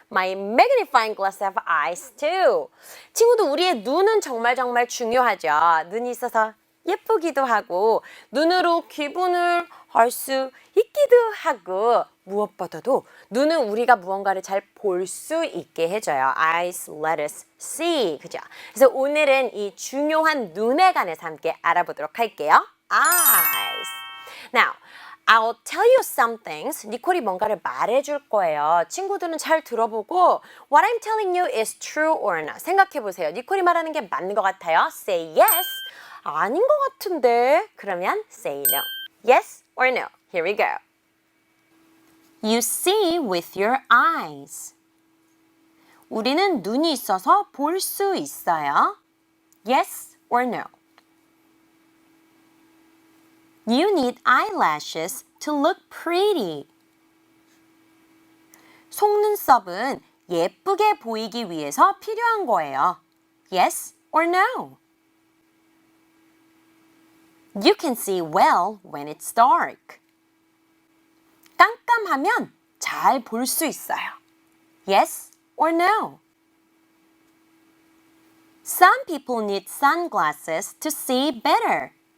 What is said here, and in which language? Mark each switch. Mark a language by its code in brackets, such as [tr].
[en] My magnifying glass have eyes too. [ko] 친구도 우리의 눈은 정말 중요하죠. 눈이 있어서 예쁘기도 하고 눈으로 기분을 알 수 있기도 하고 무엇보다도 눈은 우리가 무언가를 잘 볼 수 있게 해줘요. [en] Eyes let us see. [ko] 그죠? 그래서 오늘은 이 중요한 눈에 관해서 함께 알아보도록 할게요. [en] Eyes. Now, I'll tell you some things. [ko] 니콜이 뭔가를 말해줄 거예요. 친구들은 잘 들어보고 [en] What I'm telling you is true or not. [ko] 생각해보세요. 니콜이 말하는 게 맞는 것 같아요. [en] Say yes. [ko] 아닌 것 같은데. 그러면 [en] say no. Yes or no. Here we go. You see with your eyes. [ko] 우리는 눈이 있어서 볼 수 있어요. [en] Yes or no. You need eyelashes to look pretty. [ko] 속눈썹은 예쁘게 보이기 위해서 필요한 거예요. [en] Yes or no? You can see well when it's dark. [ko] 깜깜하면 잘 볼 수 있어요. [en] Yes or no? Some people need sunglasses to see better.